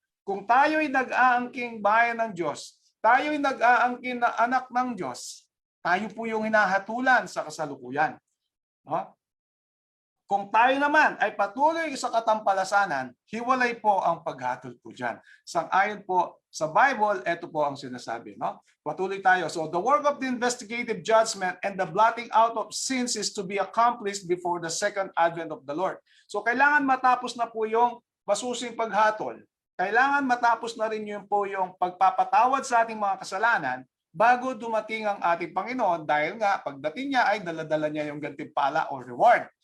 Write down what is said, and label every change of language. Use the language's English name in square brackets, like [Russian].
[Filipino] Kung tayo'y nag-aangking bayan ng Diyos, tayo'y nag-aangking na anak ng Diyos, tayo po yung hinahatulan sa kasalukuyan, no? Kung tayo naman ay patuloy sa katampalasanan, hiwalay po ang paghatol po dyan. Sang-ayon po sa Bible, ito po ang sinasabi, no? Patuloy tayo. [English] So the work of the investigative judgment and the blotting out of sins is to be accomplished before the second advent of the Lord. [Filipino] So kailangan matapos na po yung masusing paghatol, kailangan matapos na rin yun po yung pagpapatawad sa ating mga kasalanan bago dumating ang ating Panginoon, dahil nga pagdating niya ay daladala niya yung gantimpala or reward.